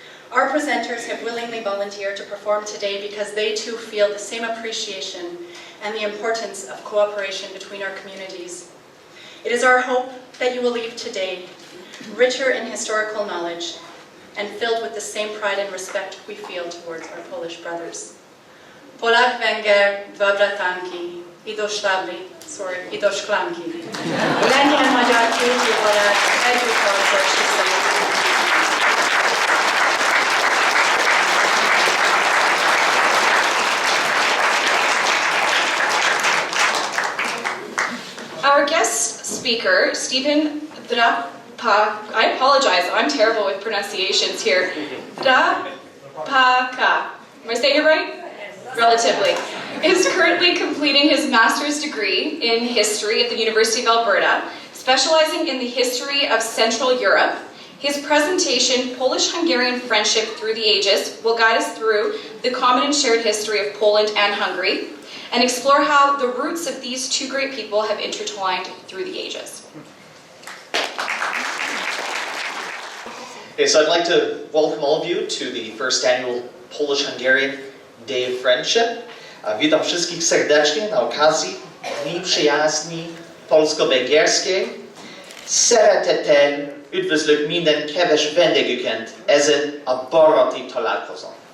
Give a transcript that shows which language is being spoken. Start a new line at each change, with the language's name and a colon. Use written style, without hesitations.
English: Our presenters have willingly volunteered to perform today because they too feel the same appreciation and the importance of cooperation between our communities. It is our hope that you will leave today richer in historical knowledge and filled with the same pride and respect we feel towards our Polish brothers.
Polish: Polak, Węgier, dwa bratanki, i do szklanki.
Hungarian: Lengyel, magyar, két barát, együtt harcol,
English: Our guest speaker, Stephen Drapaka, I apologize, I'm terrible with pronunciations here. Drapaka, am I saying it right? Relatively, is currently completing his master's degree in history at the University of Alberta, specializing in the history of Central Europe. His presentation, Polish-Hungarian Friendship Through the Ages, will guide us through the common and shared history of Poland and Hungary, and explore how the roots of these two great people have intertwined through the ages. Okay, so I'd like to welcome all of you to the first annual Polish-Hungarian Day of Friendship.
Polish: Witam wszystkich serdecznie na okazji Dni Przyjaźni Polsko-Węgierskiej.
Hungarian: Szeretettel üdvözlök minden kedves vendégüket ezen a baráti találkozón.